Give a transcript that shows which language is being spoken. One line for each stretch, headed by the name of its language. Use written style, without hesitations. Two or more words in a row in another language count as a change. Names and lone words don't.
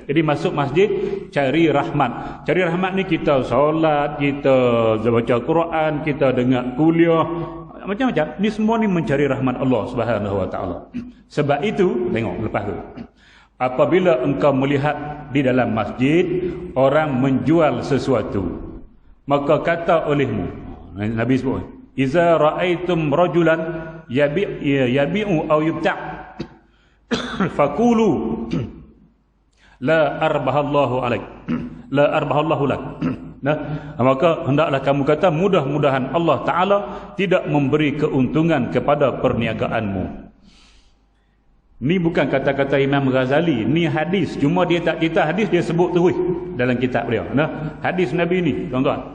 Malay: Jadi masuk masjid cari rahmat. Cari rahmat ni kita solat, kita baca Quran, kita dengar kuliah, macam-macam. Ni semua ni mencari rahmat
Arabic: الله سبحانه وتعالى.
Malay: Sebab itu tengok lepas tu. Apabila engkau melihat di dalam masjid orang menjual sesuatu, maka kata olehmu, Nabi sebut,
Arabic: إذا رأيتم رجلا يبيع أو يبتاع فقولوا لا أربح الله عليك لا أربح الله لك.
Malay: Nah, maka hendaklah kamu kata mudah-mudahan
Arabic: الله تعالى
Malay: tidak memberi keuntungan kepada perniagaanmu. Ni bukan kata-kata Imam Ghazali, ni hadis. Cuma dia tak cerita hadis, dia sebut terus dalam kitab beliau. Nah, hadis Nabi ni, tuan-tuan.